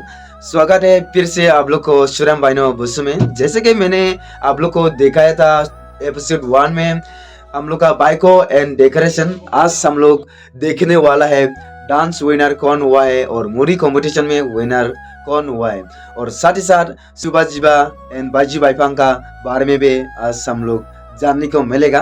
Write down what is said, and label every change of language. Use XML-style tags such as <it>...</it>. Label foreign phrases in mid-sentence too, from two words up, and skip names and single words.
<hi>स्वागत है फिर से आप लोग को शुरम बाइनो बुसु में। जैसे कि मैंने आप लोग को दिखाया था एपिसोड 1 में हम लोग का बाइको</hi> <en>and decoration.</en> <hi>आज हम लोग देखने वाला है</hi> <en>dance winner</en> <hi>कौन हुआ है और</hi> <en>movie competition</en> <hi>में विनर कौन हुआ है, और साथ ही साथ सुबह जीबा एंड बाजी बाईपांग का बारे में भी आज हम लोग जानने को मिलेगा।</hi>